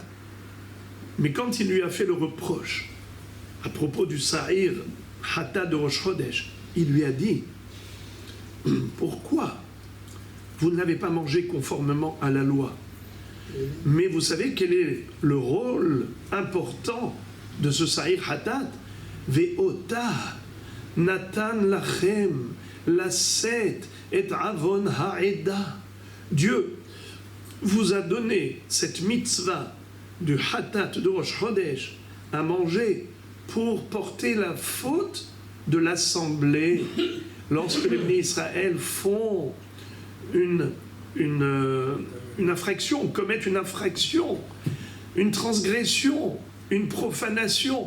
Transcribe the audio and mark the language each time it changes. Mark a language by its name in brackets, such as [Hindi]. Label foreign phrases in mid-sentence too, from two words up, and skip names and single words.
[French] Mais quand il lui a fait le reproche à propos du [Hebrew] שעיר חטאת [French] de [Hebrew] ראש חודש, [French] il lui a dit: pourquoi vous ne l'avez pas mangé conformément à la loi? Mais vous savez quel est le rôle important de ce [Hebrew] שעיר חטאת? ואתה נתן לכם לשאת את עון העדה. [French] Dieu vous a donné cette mitzvah du Hatat de [Hebrew] ראש חודש [French] à manger pour porter la faute de l'assemblée lorsque les bénis Israël font une infraction, commettent une infraction, une transgression, une profanation.